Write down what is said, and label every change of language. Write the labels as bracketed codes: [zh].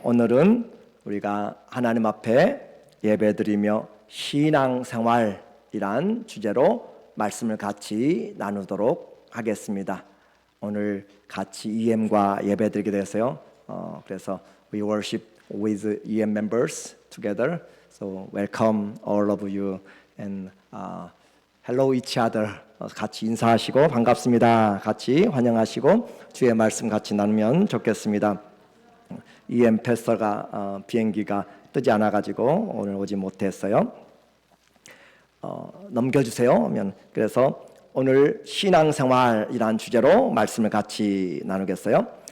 [ko] 오늘은 우리가 하나님 앞에 예배드리며 신앙생활이란 주제로 말씀을 같이 나누도록 하겠습니다. 오늘 같이 EM과 예배드리게 돼서요. 그래서 [en] we worship with EM members together. So welcome all of you and hello each other. [ko] 같이 인사하시고 반갑습니다. 같이 환영하시고 주의 말씀 같이 나누면 좋겠습니다. EM 패스터가 비행기가 뜨지 않아가지고 오늘 오지 못했어요. 넘겨주세요. 그래서 오늘 신앙생활이란 주제로 말씀을 같이 나누겠어요.